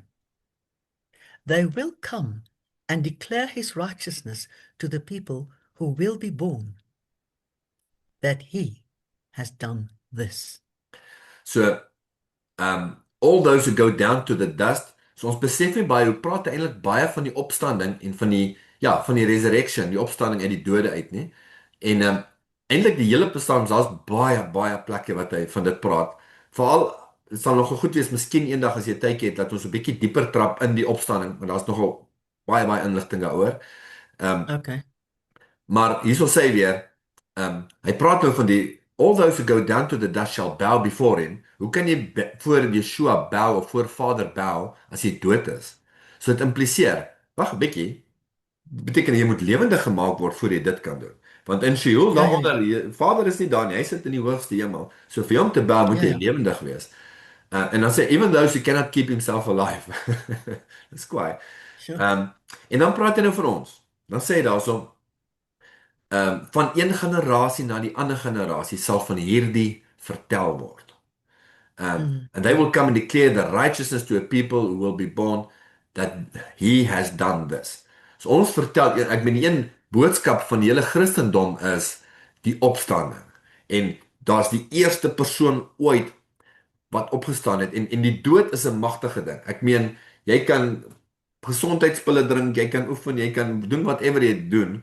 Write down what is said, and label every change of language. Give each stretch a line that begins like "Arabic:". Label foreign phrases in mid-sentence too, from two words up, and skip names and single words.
English: They will come and declare his righteousness to the people who will be born, that he has done this. So, all those who go down to the dust.
Afrikaans: So ons besef nie baie hoe praat hy eintlik baie van die opstanding en van die ja, van die resurrection, die opstanding uit die dode uit, nie? En eintlik die hele psalms, daar's baie plekke wat hy van dit praat. Veral dit sal nogal goed wees miskien eendag as jy tydjie het dat ons 'n bietjie dieper trap in die opstanding, want daar's nogal baie inligting daaroor. Ehm Okay. maar hierso sê hy weer, hy praat nou van die
English: All those who go down to the dust shall bow before him.
Afrikaans: Hoe kan jy voor Yeshua bow of voor Vader bow as jy dood is? So dit impliseer, wag 'n bietjie, beteken jy moet lewendig gemaak word voor jy dit kan doen. Want in Sheol Ja, ja, daaronder, Vader is nie daar nie, hy sit in die hoogste hemel. So vir hom te bow moet ja, jy ja, lewendig wees. En dan sê
English: even those who cannot keep himself alive.
Afrikaans: Dis kwaai. sure. En dan praat hy nou vir ons. Dan sê hy daarso van een generasie na die ander generasie sal van hierdie vertel word. Mm,
English: And they will come and declare the righteousness to a people who will be born that he has done this.
Afrikaans: So ons vertel, ek meen die een boodskap van die hele Christendom is die opstanding. En daar's die eerste persoon ooit wat opgestaan het en die dood is 'n magtige ding. Ek meen jy kan gesondheidspille drink, jy kan oefen, jy kan doen whatever jy doen.